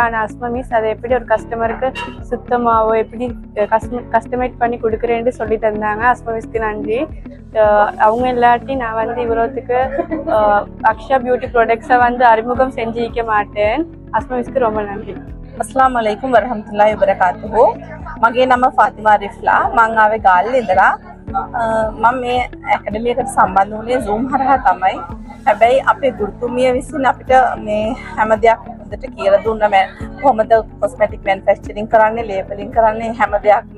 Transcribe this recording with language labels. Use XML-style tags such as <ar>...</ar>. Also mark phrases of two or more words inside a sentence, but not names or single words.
<ta>ஆனால் அஸ்மா மிஸ் அதை எப்படி ஒரு கஸ்டமருக்கு சுத்தமாகவோ எப்படி கஸ்டமைட் பண்ணி கொடுக்குறேன்னு சொல்லி தந்தாங்க. அஸ்மா மிஸ்க்கு நன்றி. அவங்க இல்லாட்டி நான் இவ்வளோத்துக்கு அக்ஷா பியூட்டி ப்ராடக்ட்ஸை அறிமுகம் செஞ்சிக்க மாட்டேன். அஸ்மா மிஸ்க்கு ரொம்ப நன்றி.</ta> <ar>السلام عليكم ورحمة الله وبركاته.</ar> <si>මගේ නම ෆාතිමා රිෆ්ලා. මං ආවේ ගාල්ලේ ඉඳලා. මම මේ ඇකඩමි එකට සම්බන්ධ වුණේ Zoom හරහා තමයි. හැබැයි අපේ ගුරුතුමිය විසින් අපිට මේ හැම දෙයක් හොඳට කියලා දුන්නා. කොහොමද කොස්මැටික් මැනුෆැක්චරින් කරන්නේ, ලේබලින් කරන්නේ හැම දෙයක්ම.</si>